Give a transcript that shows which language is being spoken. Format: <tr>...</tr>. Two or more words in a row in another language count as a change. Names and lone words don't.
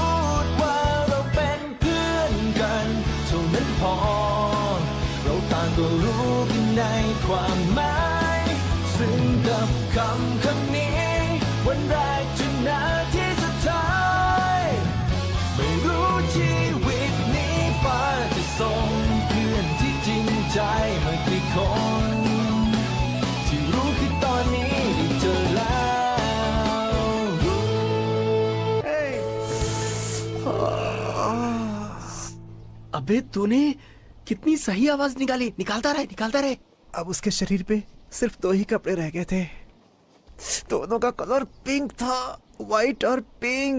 <th>ดว่าเราเป็นเพื่อนกันเท่านั้นพอเราต่างก็รู้กันในความหมายซึ่งกับคำนี้วันแรกจนนาทีสุดท้ายไม่รู้ชีวิตนี้ฟ้าจะส่งเพื่อนที่จริงใจมากี่คนที่รู้คือตอนนี้ได้เจอแล้ว</th> <hi>अबे तूने कितनी सही आवाज निकाली। निकालता रहे। अब उसके शरीर पे सिर्फ 2 ही कपड़े रह गए थे। दोनों का</hi> <en>color pink</en> <hi>था, व्हाइट और पिंक।</hi>